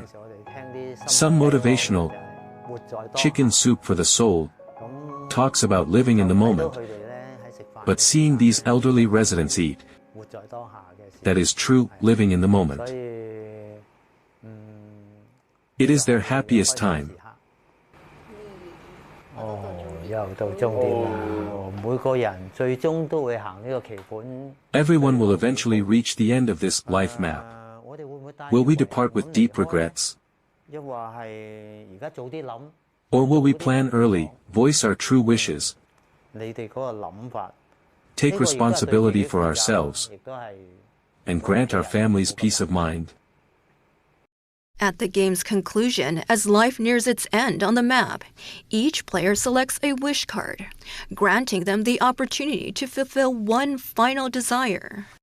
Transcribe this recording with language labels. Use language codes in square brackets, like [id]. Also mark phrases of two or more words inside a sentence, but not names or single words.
[en] Some motivational chicken soup for the soul talks about living in the moment. But seeing these elderly residents eat, that is true living in the moment. It is their happiest time. [yue] 又到終點啦！每個人最終都會行呢個棋盤。 [en] Everyone will eventually reach the end of this life map. Will we depart with deep regrets? [yue] 抑或係而家早啲諗？ [en] Or will we plan early, voice our true wishes, [yue] 你哋嗰個諗法 [en] take responsibility for ourselves, and grant our families peace of mind? At the game's conclusion, as life nears its end on the map, each player selects a wish card, granting them the opportunity to fulfill one final desire.